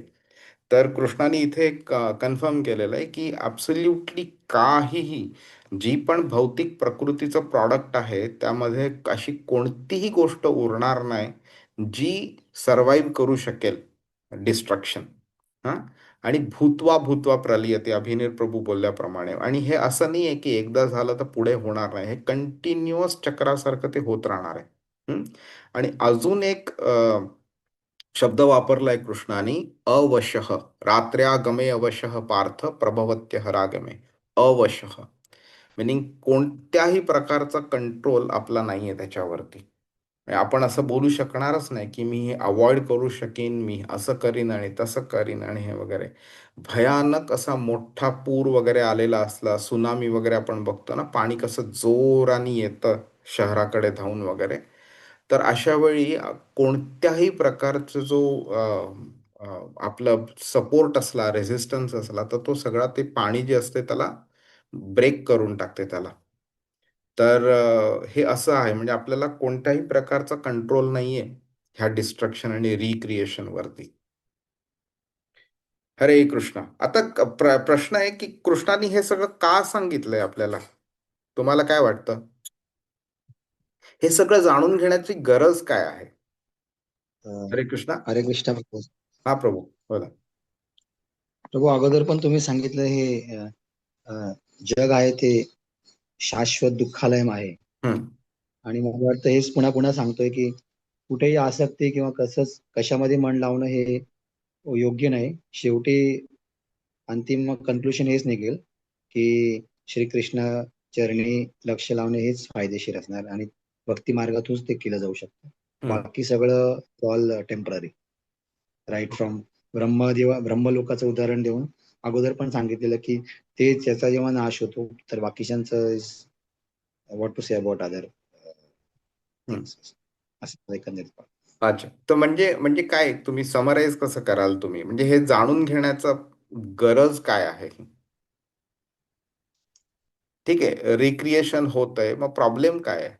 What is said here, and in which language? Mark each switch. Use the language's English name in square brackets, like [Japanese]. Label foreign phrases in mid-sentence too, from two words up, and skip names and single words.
[Marathi] तर कृष्णाने इथे एक कन्फर्म केलेलं आहे की ॲब्सोल्युटली काहीही, जी पण भौतिक प्रकृतीचं प्रॉडक्ट आहे त्यामध्ये अशी कोणतीही गोष्ट उरणार नाही जी सर्वाईव्ह करू शकेल डिस्ट्रक्शन. हां. आणि [Sanskrit] भूत्वा भूत्वा प्रलियते, [Marathi] अभिनीत प्रभू बोलल्याप्रमाणे. आणि हे असं नाही आहे की एकदा झालं तर पुढे होणार नाही, हे कंटिन्युअस चक्रासारखं ते होत राहणार आहे. हं? आणि अजून एक शब्द वापरलाय कृष्णाने, अवशः. [Sanskrit] रात्र्यागमे अवशः पार्थ प्रभवत्यः रागमे. [Marathi] अवशः मिनिंग कोणत्याही प्रकारचा कंट्रोल आपला नाहीये त्याच्यावरती. म्हणजे आपण असं बोलू शकणारच नाही की मी हे अवॉइड करू शकीन, मी असं करीन आणि तसं करीन आणि हे वगैरे. भयानक असा मोठा पूर वगैरे आलेला असला, सुनामी वगैरे आपण बघतो ना, पाणी कसं जोराने येतं शहराकडे धावून वगैरे. तर अशा वेळी कोणत्याही प्रकारचा जो अ, अ, आपलं सपोर्ट असला, रेझिस्टन्स असला, तर तो सगळा ते पाणी जे असते त्याला ब्रेक करून टाकते त्याला. तर हे असं आहे, म्हणजे आपल्याला कोणत्याही प्रकारचा कंट्रोल नाहीये ह्या डिस्ट्रक्शन आणि रिक्रिएशन वरती. हरे कृष्णा. आता प्रश्न आहे की कृष्णाने हे सगळं का सांगितलंय आपल्याला? तुम्हाला काय वाटतं? हे सगळं जाणून घेण्याची गरज काय आहे? अ, हरे कृष्णा. हरे कृष्ण प्रभू. हा प्रभू बोला. प्रभू, अगोदर पण तुम्ही सांगितलं हे अ, जग आहे ते शाश्वत दुःखालय आहे. हम्म. आणि मला वाटतं हेच पुन्हा पुन्हा सांगतोय की कुठेही आसक्ती किंवा कसंच कशामध्ये मन लावणं हे योग्य नाही. शेवटी अंतिम कन्क्लुजन हेच निघेल की श्रीकृष्ण चरणी लक्ष लावणे हेच फायदेशीर असणार आणि भक्ती मार्गातूनच ते केलं जाऊ शकतं. हम्म. बाकी सगळं [English] all temporary. right from [Marathi] ब्रह्मलोकाचं उदाहरण देऊन अगोदर पण सांगितलेलं की ते त्याचा जेव्हा नाश होतो तर बाकीच्यांचं [English] what to say about other हम्म. [Marathi] थिंग्स असं एकंदरीत. अच्छा, तर म्हणजे म्हणजे काय तुम्ही समराईज कसं कराल तुम्ही, म्हणजे हे जाणून घेण्याचा गरज काय आहे? ठीक आहे, रिक्रिएशन होत आहे, मग प्रॉब्लेम काय आहे?